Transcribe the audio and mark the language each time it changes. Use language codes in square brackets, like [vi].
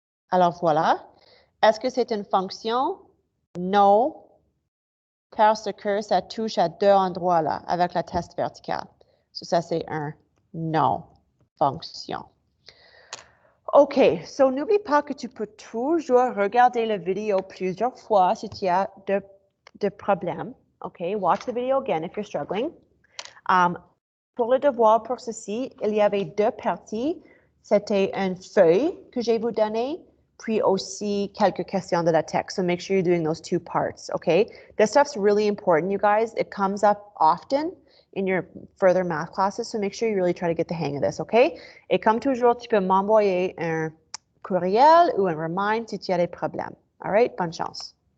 [fr] Alors voilà. Est-ce que c'est une fonction? No, parce que ça touche à deux endroits là, avec la test verticale. So ça, c'est un non fonction. OK, so n'oublie pas que tu peux toujours regarder la vidéo plusieurs fois si tu as de problèmes. [en] OK, watch the video again if you're struggling. [fr] Pour le devoir pour ceci, il y avait deux parties. C'était une feuille que je vais vous donner, puis aussi quelques questions de la texte. [en] So make sure you're doing those two parts, okay? This stuff's really important, you guys. It comes up often in your further math classes, so make sure you really try to get the hang of this, okay? [fr] Et comme toujours, tu peux m'envoyer un courriel ou un remind si tu as des problèmes. [en] All right? [fr] Bonne chance.